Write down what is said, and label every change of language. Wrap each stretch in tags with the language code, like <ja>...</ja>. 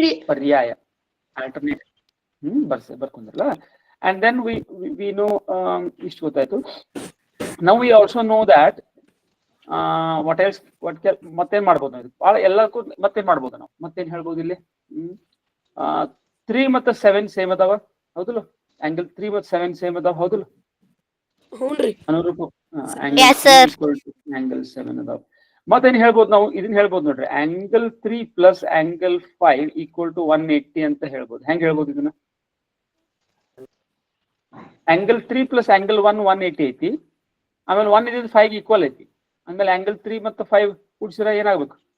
<kn>ಪರ್ಯಾಯ, alternate. ಬರ್ಕೊಂಡ್ರಲ್ಲ.</kn> <en>And then we know</en> <kn>ಇಷ್ಟು ಗೊತ್ತಾಯ್ತು.</kn> <en>Now we also know that what else,</en> <kn>ಮತ್ತೇನ್ ಮಾಡ್ಬೋದು ನಾವು? ಬಹಳ ಎಲ್ಲಕ್ಕೂ ಮತ್ತೇನ್ ಮಾಡ್ಬೋದು ನಾವು? ಮತ್ತೇನ್ ಹೇಳ್ಬೋದು ಇಲ್ಲಿ? 3 ಮತ್ತು 7 ಸೇಮ್ ಅದಾವ, ಹೌದಲ್ಲ? angle 3 ಮತ್ತು 7 ಸೇಮ್ ಅದಾವ, ಹೌದಲ್ಲ? ಅನುರೂಪ angle 7 ಅದಾವ. ಮತ್ತೇನ್ ಹೇಳ್ಬೋದು ನಾವು? ಇದನ್ನ ಹೇಳ್ಬೋದು ನೋಡ್ರಿ,</kn> <en>angle 3 plus angle 5 equal to 180</en> <kn>ಅಂತ ಹೇಳ್ಬೋದು. ಹೆಂಗ್ ಹೇಳ್ಬೋದು ಇದನ್ನ?</kn> <en>angle 3 plus angle 1</en> <kn>180 ಐತಿ. ಆಮೇಲೆ 1 ಇದ್ 5 ಈಕ್ವಲ್ ಐತಿ. ಆಮೇಲೆ angle 3 ಮತ್ತು 5 ಕೂಡಿಸಿರ ಏನಾಗ್ಬೇಕು?</kn>